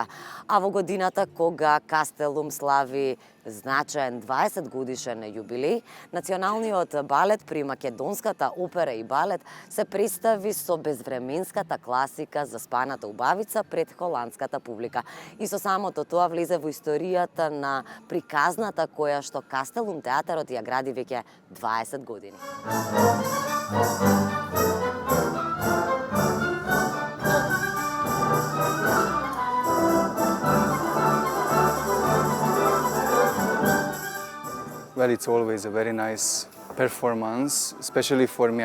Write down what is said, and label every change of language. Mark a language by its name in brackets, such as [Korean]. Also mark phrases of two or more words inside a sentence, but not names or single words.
[Macedonian] А во годината кога Кастелум слави значаен 20 годишен јубилеј, националниот балет при македонската опера и балет се представи со безвременската класика Заспаната убавица пред холандската публика. И со самото тоа влезе во историјата на приказната која што Кастелум театарот ја гради веќе 20 години. [English] Well, it's always a very nice performance, especially for me.